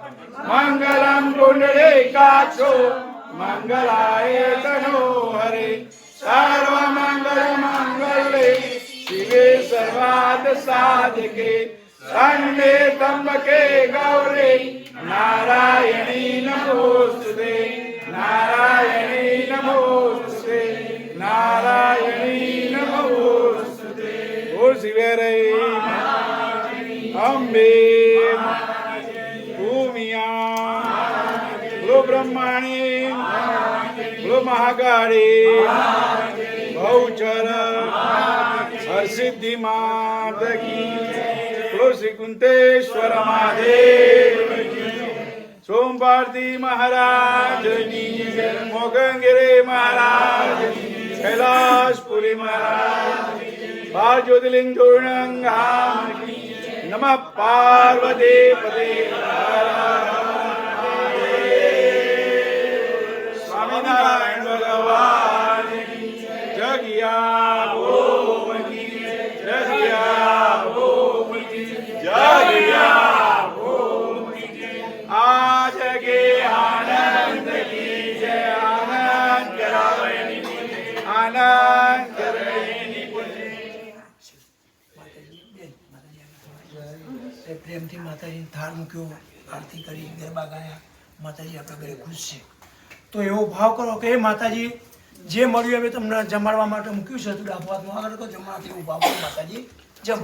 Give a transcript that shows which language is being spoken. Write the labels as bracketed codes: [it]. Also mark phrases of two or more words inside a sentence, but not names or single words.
[sa] मंगलम पुंडरीकाक्षो मंगलाय तनो हरे सर्वमंगल मंगले शिवे सर्वार्थ साधके शरण्ये त्र्यंबके गौरी नारायणी नमोस्तुते नारायणी नमोस्तुते नारायणी नमोस्तुते [hi] बोल शिवे रे अम्बे भूमिया बोलो ब्रह्माणी बोलो महाकाली बहुचर हरसिद्धि मात की बोलो श्री कुंतेश्वर महादेव सोमपार्थी महाराज की मोगंगिरी महाराज कैलाशपुरी महाराज बाल ज्योतिर्लिंग जोड़नंगाम [sa] नमः पार्वती पते [hi] स्वामीनारायण भगवान जगिया ओम की जगिया ओम की जगिया ओम की आज के आनंद की जय आनंद करावैनी आनंद करावैनी [gu] પ્રેમથી માતાજીને થાળ મૂક્યો આરતી કરી ગરબા ગાયા માતાજી આપણા ઘરે ખુશ છે તો એવો ભાવ કરો કે માતાજી જે મળ્યું હવે તમને જમાડવા માટે મૂક્યું છે તો ડાબવાતમાં આગળ તો જમાડતી એવું ભાવ કરો માતાજી જમો